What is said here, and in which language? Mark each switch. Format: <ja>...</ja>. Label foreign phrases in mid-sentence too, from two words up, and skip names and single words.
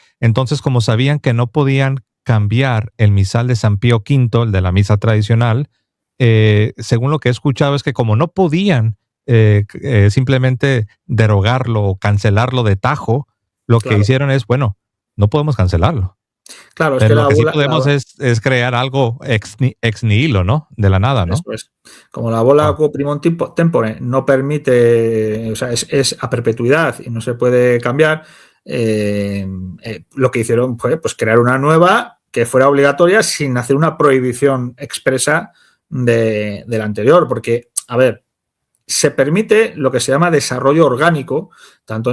<es>Entonces, como sabían que no podían cambiar el misal de San Pío V, el de la misa tradicional, según lo que he escuchado es que como no podían simplemente derogarlo o cancelarlo de tajo, lo que hicieron es, bueno, no podemos cancelarlo. Claro, es pero que lo que sí podemos es crear algo</es> <la>ex nihilo,</la> <es>¿no? De la nada, ¿no? Después, como la bola</es> <la>primum tempore</la> <es>no permite, o sea, es a perpetuidad y no se puede cambiar, lo que hicieron fue pues crear una nueva que fuera obligatoria sin hacer una prohibición expresa de la anterior, porque, a ver, se permite lo que se llama desarrollo orgánico, tanto</es>